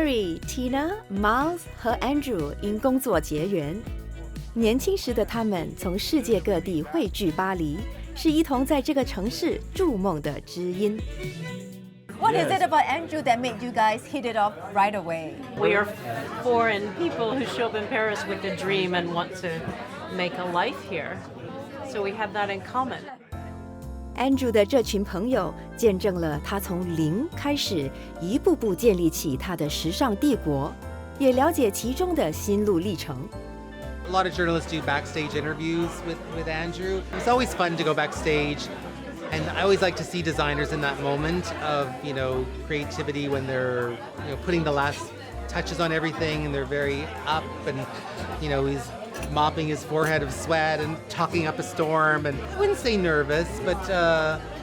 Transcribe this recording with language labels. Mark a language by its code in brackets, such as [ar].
[zh] Mary、Tina、Miles 和 Andrew 因工作结缘。年轻时的他们从世界各地汇聚巴黎，是一同在这个城市筑梦的知音。 [en] What is it about Andrew that made you guys hit it off right away? We are foreign people who show up in Paris with a dream and want to make a life here. So we have that in common. [zh] Andrew 的这群朋友见证了他从零开始，一步步建立起他的时尚帝国，也了解其中的心路历程。 [en] A lot of journalists do backstage interviews with Andrew. It's always fun to go backstage, and I always like to see designers in that moment of, you know, creativity when they're, you know, putting the last touches on everything and they're very up and, you know, he's mopping his forehead of sweat and talking up a storm, and I wouldn't say nervous, but